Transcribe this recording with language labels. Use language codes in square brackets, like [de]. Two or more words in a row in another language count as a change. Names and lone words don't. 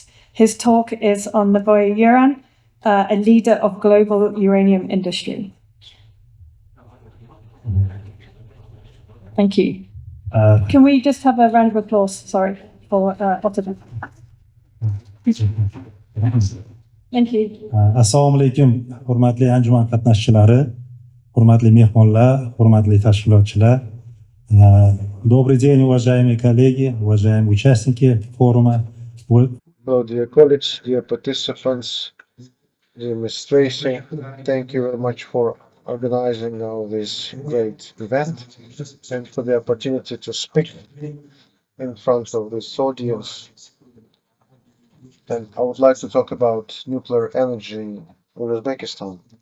[en] His talk is on Novoye Uran, a leader of global uranium industry. Thank you. Can we just have a round of applause, sorry, for Otabek? Thank you. [uz] Assalomu alaykum, hurmatli anjuman qatnashchilari, hurmatli mehmonlar, hurmatli tashkilotchilar. [ru] Добрый день, уважаемые коллеги, уважаемые участники форума. [en] Hello, dear colleagues, dear participants, dear administration. Thank you very much for organizing this great event and for the opportunity to speak in front of this audience. And I would like to talk about nuclear energy in Uzbekistan.